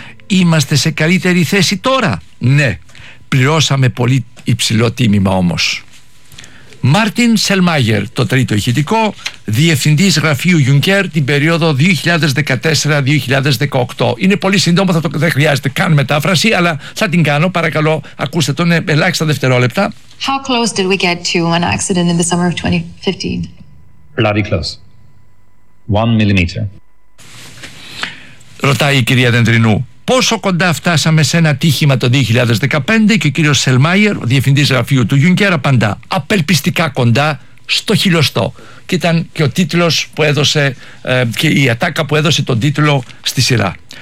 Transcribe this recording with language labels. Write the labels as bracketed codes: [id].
[el] Είμαστε σε καλύτερη θέση τώρα. Ναι. Πληρώσαμε πολύ υψηλό τίμημα όμως. Μάρτιν Σελμάγερ, το τρίτο ηχητικό, διευθυντής γραφείου Juncker την περίοδο 2014-2018. Είναι πολύ σύντομο, δεν χρειάζεται καν μετάφραση, αλλά θα την κάνω. Παρακαλώ, ακούστε τον ελάχιστα δευτερόλεπτα. [en] How close did we get to an accident in the summer of 2015? Bloody close. One millimeter. [el] Ρωτάει η κυρία Δεντρινού, πόσο κοντά φτάσαμε σε ένα ατύχημα το 2015, και ο κύριος Σελμάγερ, ο διευθυντής γραφείου του Juncker, απαντά, απελπιστικά κοντά, στο χιλιοστό. Και ήταν και ο τίτλος που έδωσε και η ατάκα που έδωσε τον τίτλο στη σειρά.